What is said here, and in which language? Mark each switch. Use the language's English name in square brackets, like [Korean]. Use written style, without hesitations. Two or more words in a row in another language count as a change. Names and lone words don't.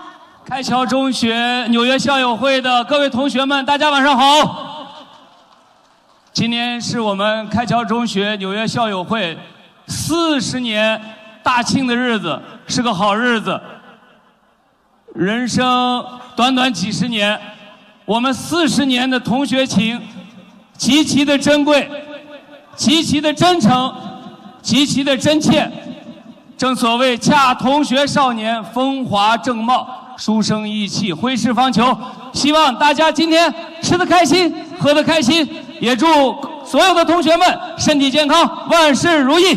[Chinese] 開橋中學紐約校友會的各位同學們，大家晚上好。今年是我們開橋中學紐約校友會40年大慶的日子，是個好日子。人生短短幾十年，我們40年的同學情極其的珍貴。极其的真诚，极其的真切。正所谓恰同学少年，风华正茂，书生意气，挥斥方遒。希望大家今天吃得开心，喝得开心，也祝所有的同学们身体健康，万事如意。